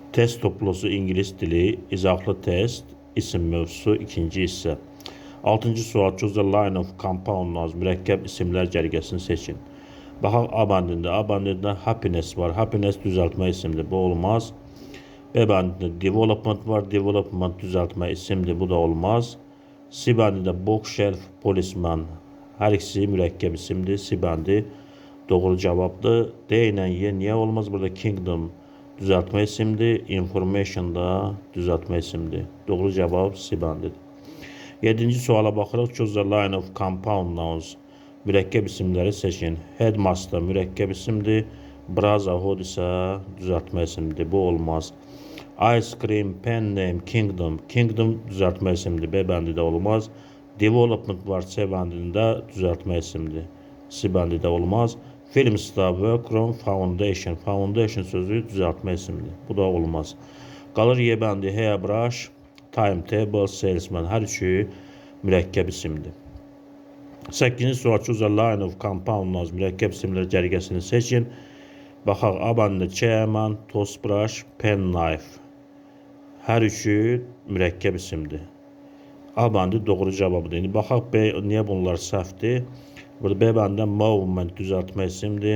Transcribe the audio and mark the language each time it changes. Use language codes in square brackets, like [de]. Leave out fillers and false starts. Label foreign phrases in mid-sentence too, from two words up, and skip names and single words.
[az] Test toplusu İngiliz dili, izahlı test, isim mövzusu, ikinci hissə. 6-cı sual. [en] Choose a line of compound nouns, [az] mürəkkəb isimlər cərgəsini seçin. Baxaq A bandində. A bandində happiness var. Happiness düzəltmə isimdir. Bu olmaz. B bandında development var. Development düzəltmə isimdir. Bu da olmaz. C bandında [en] bookshelf, policeman. [az] Hər ikisi mürəkkəb isimdir. C bandi doğru cavabdır. D ilə Y niyə olmaz? Burada kingdom düzəltmə isimdir. Information da düzəltmə isimdir. Doğru cavab C bandidir. 7-ci suala baxırıq. [en] Choose a line of compound nouns. [az] Mürəkkəb isimləri seçin. Headmaster mürəkkəb isimdir. Brotherhood isə düzəltmə isimdir. Bu olmaz. [en] Ice cream, pen name, kingdom. [az] Kingdom düzəltmə isimdir. B bəndində olmaz. Development var. C bəndində düzəltmə isimdir. C bəndində olmaz. [en] Film star, workroom, foundation. [az] Foundation sözü düzəltmə isimdir. Bu da olmaz. Qalır Y bəndi, [en] hairbrush, timetable, salesman. [az] Hər üçü mürəkkəb isimdir. 8-ci sual. [en] Choose a line of compound nouns. [az] Mürəkkəb isimlər cərgəsini seçin. Baxaq A bəndində [en] chairman, toothbrush, penknife. [az] Hər üçü mürəkkəb isimdir. A bəndi doğru cavabıdır. İndi baxaq B, niyə bunlar səhvdir? Burada B bəndində movement düzəltmə isimdir.